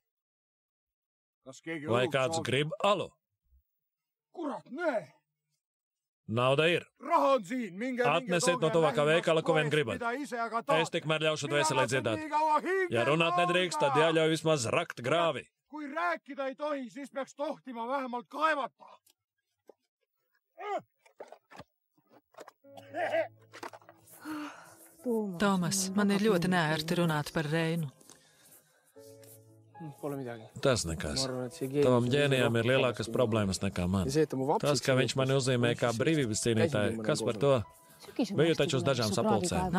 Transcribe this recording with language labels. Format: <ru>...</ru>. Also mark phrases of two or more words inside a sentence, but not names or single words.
<lv>Vai kāds grib alu? Nauda ir. Atnesiet no tuvākā veikala, ko vien gribat. Es tikmēr ļaušu dvēselē dziedāt. Ja runāt nedrīkst, tad jāļauj vismaz rakt grāvi.</lv> <et>Kui rääkida ei tohi, siis peaks tohtima vähemalt kaevata.</et> <lv>Tomas, man ir ļoti neērti runāt par Reinu. Tas nekas. Tavam ģēnijam ir lielākas problēmas nekā man. Tas, ka viņš mani uzzīmē kā brīvības cīnītāju, kas par to? Biju taču uz dažām sapulcēm.</lv>